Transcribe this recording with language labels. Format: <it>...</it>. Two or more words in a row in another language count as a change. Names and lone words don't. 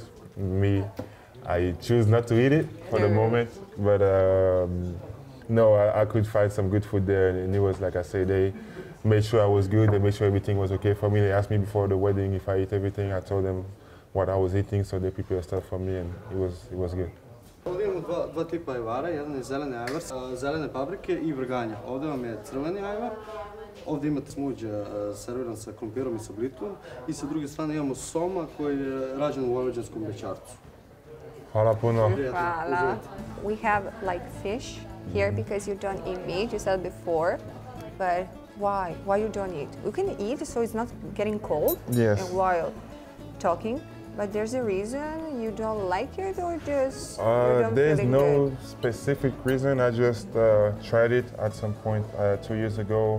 <en>Me, I choose not to eat it for the moment, but no, I could find some good food there, and it was, like I say, they made sure I was good, they made sure everything was okay for me. They asked me before the wedding if I eat everything. I told them what I was eating, so they prepared stuff for me, and it was good.</en> <bs>Ovdje imamo dva tipa ajvara, jedan je zeleni ajvar, zelene paprike I vrganja. Ovdje vam je crveni ajvar, ovdje imate smuđ serviran sa krompirom I sa blitvom, I sa druge strane imamo soma koji je rađen u vojvođanskom bećarcu. Hvala puno. Hvala.</bs> <en>We have like fish here because you don't eat meat, you said before, but why? Why you don't eat? You can eat so it's not getting cold. Yes. And while talking. But there's a reason you don't like it, or just there's no specific reason. I just tried it at some point 2 years ago.</en>